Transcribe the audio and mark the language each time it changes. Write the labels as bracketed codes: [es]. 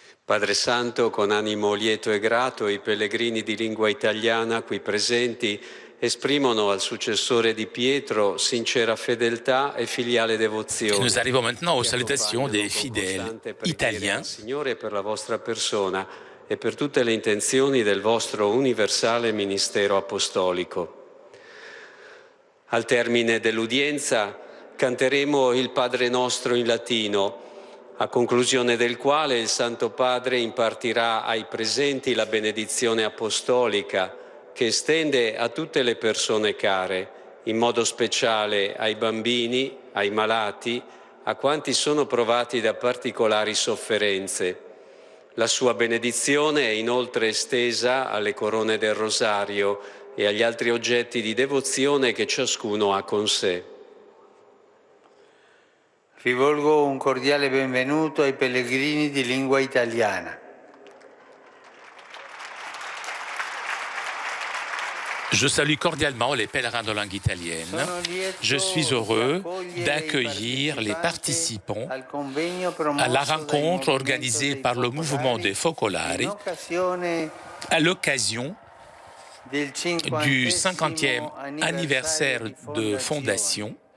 [it] Padre Santo, con animo lieto e grato, i pellegrini di lingua italiana qui presenti esprimono al successore di Pietro sincera fedeltà e filiale devozione. [fr] Nous arrivons maintenant aux salutations des fidèles italiens. [it] Signore, per la vostra persona e per tutte le intenzioni del vostro universale ministero apostolico. Al termine dell'udienza canteremo il Padre Nostro in latino, a conclusione del quale il Santo Padre impartirà ai presenti la benedizione apostolica che estende a tutte le persone care, in modo speciale ai bambini, ai malati, a quanti sono provati da particolari sofferenze. La sua benedizione è inoltre estesa alle corone del rosario e agli altri oggetti di devozione che ciascuno ha con sé. Rivolgo un cordiale benvenuto ai pellegrini di lingua italiana. [fr] Je salue cordialement les pèlerins de langue italienne. Je suis heureux d'accueillir les participants à la rencontre organisée par le mouvement des Focolari à l'occasion du 50e anniversaire de fondation.